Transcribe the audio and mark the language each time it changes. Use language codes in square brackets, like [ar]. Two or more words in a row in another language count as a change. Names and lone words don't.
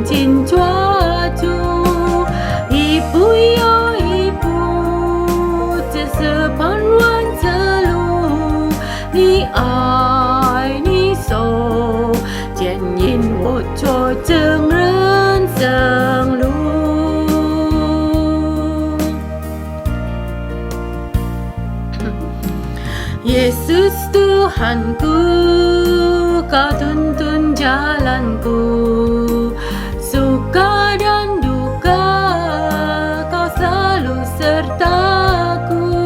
[zh] 紧抓住，一步又一步，这是盼望之路，你爱你手牵引我走正人生路。 [id] Yesus Tuhanku, Kau tuntun jalanku, suka dan duka Kau selalu sertaku,